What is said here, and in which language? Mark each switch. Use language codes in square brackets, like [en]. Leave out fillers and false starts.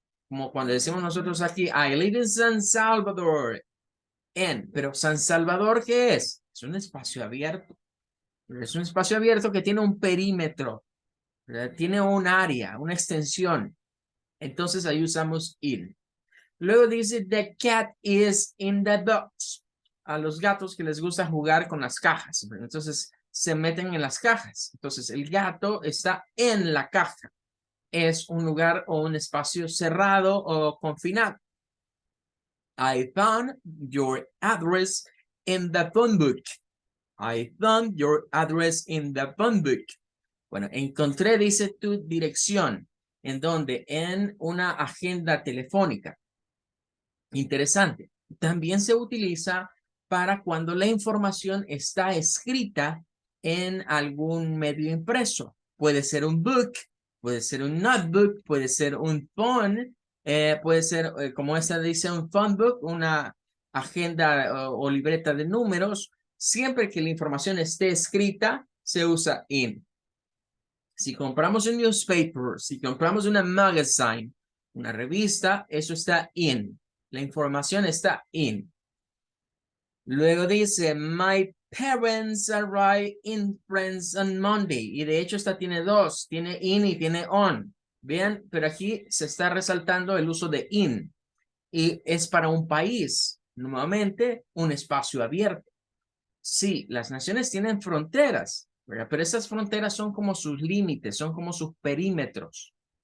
[es] Como cuando decimos nosotros aquí, [en] I live in San Salvador. [es] Pero San Salvador, ¿qué es? Es un espacio abierto. Es un espacio abierto que tiene un perímetro, ¿verdad? Tiene un área, una extensión. Entonces ahí usamos in. Luego dice, [en] the cat is in the box. [es] A los gatos que les gusta jugar con las cajas. Entonces se meten en las cajas. Entonces el gato está en la caja. Es un lugar o un espacio cerrado o confinado. [en] I found your address in the phone book. I found your address in the phone book. [es] Bueno, encontré, dice, tu dirección. ¿En dónde? En una agenda telefónica. Interesante. También se utiliza para cuando la información está escrita en algún medio impreso. Puede ser un book, puede ser un notebook, puede ser un phone, puede ser, como esta dice, un phone book, una agenda o libreta de números. Siempre que la información esté escrita, se usa in. Si compramos un newspaper, si compramos una magazine, una revista, eso está in. La información está in. Luego dice, [en] my parents arrive in France on Monday. [es] Y de hecho esta tiene dos, tiene in y tiene on. Vean, pero aquí se está resaltando el uso de in. Y es para un país, nuevamente un espacio abierto. Sí, las naciones tienen fronteras, ¿verdad? Pero esas fronteras son como sus límites, son como sus perímetros.